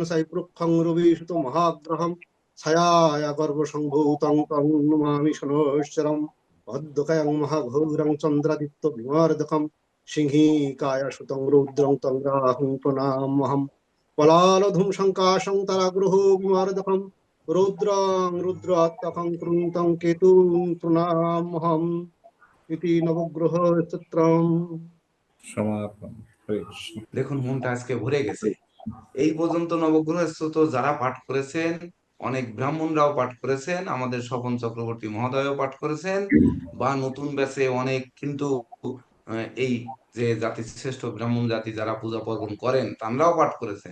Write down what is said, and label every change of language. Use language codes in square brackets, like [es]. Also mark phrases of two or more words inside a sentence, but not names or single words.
[sa] সাইপ্রক্ষং রবিসুত মহাগ্রহম ছায়ায়া গর্ভসম্ভূতং তং নমামি শনৈশ্চরম অদ্যকায়ং মহাঘোরং চন্দ্রাদিত্য বিমার্দকম সিংহীকায় সুতং রৌদ্রং তং রাহুং প্রণামহম পলালধূম শঙ্কাশং তারাগ্রহ বিমার্দকম রৌদ্রং রুদ্রাত্মকং কৃন্তং কেতুং প্রণামহম ইতি নবগ্রহ স্তোত্রম। [bn] সমাপন। হরে কৃষ্ণ। দেখুন মনটা আজকে ভরে গেছে। এই পর্যন্ত নবগ্রহ স্তোত্র যারা পাঠ করেছেন, অনেক ব্রাহ্মণরাও পাঠ করেছেন, আমাদের স্বপন চক্রবর্তী মহোদয়ও পাঠ করেছেন, বা নতুন ব্যাচে অনেক কিন্তু এই যে জাতি শ্রেষ্ঠ ব্রাহ্মণ জাতি যারা পূজা পার্বণ করেন তারাও পাঠ করেছেন।